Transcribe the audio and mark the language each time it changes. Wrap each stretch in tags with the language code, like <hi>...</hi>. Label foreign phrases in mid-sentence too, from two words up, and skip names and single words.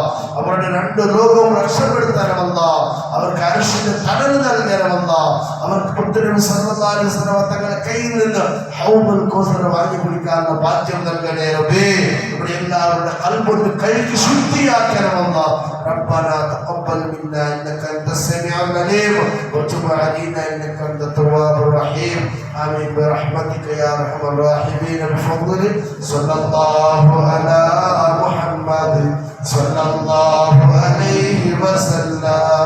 <ml>അവരുടെ രണ്ട് ലോകവും രക്ഷപ്പെടുത്തണമല്ല. അവർക്ക് അർശിന്റെ തണൽ നൽകണമല്ല. അവർക്ക് മുത്തനബി</ml> <ar>صلى الله عليه وسلم</ar> <ml>തങ്ങളുടെ കയ്യിൽ നിന്ന് ഹൗദുൽ കൗസർ വാങ്ങി കുടിക്കാനുള്ള ഭാഗ്യം നൽകണേ റബ്ബേ. ഇവിടെ എല്ലാവരുടെ ഖൽബൊന്ന് കഴുകി ശുദ്ധിയാക്കണം അല്ലാഹ്.</ml> <ar>ربنا تقبل منا انك انت السميع العليم وتب علينا انك انت التواب الرحيم. آمين برحمتك يا ارحم الراحمين بفضلك. صلى الله على محمد صلى الله عليه وسلم.</ar>